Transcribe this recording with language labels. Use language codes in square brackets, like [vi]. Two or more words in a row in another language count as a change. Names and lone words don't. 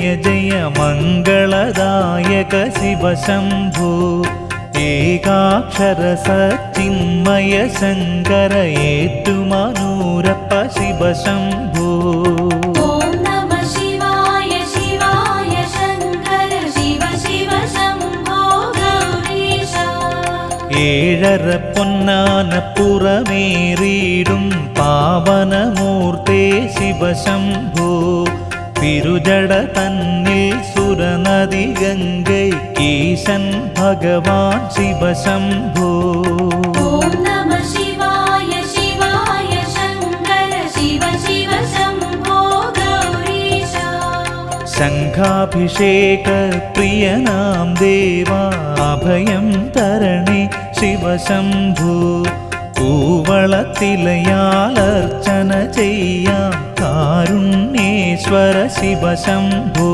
[sa] जय मङ्गलदायक शिव शम्भो एकाक्षर सच्चिन्मय शङ्कर एतुमनूरप्प शिव शम्भो ॐ नमः शिवाय शिवाय शङ्कर शिव शिव शम्भो गौरीशा [ml] ഏഴര പൊന്നാന പുറമേറിയിടും പാവനമൂർത്തേ ശിവ ശംഭോ തിരുജട തന്നിൽ സുരനദി ഗംഗൈക്കീശൻ ഭഗവാൻ ശിവ ശംഭോ [sa] ॐ नमः शिवाय शिवाय शङ्कर शिव शिव शम्भो गौरीशा [ml] ശംഖാഭിഷേക പ്രിയനാം ദേവാ അഭയം തരണേ ശിവ ശംഭോ കൂവളത്തിലയാലർച്ചന ചെയ്യാം കാരുണ്യേശ്വര ശിവ ശംഭോ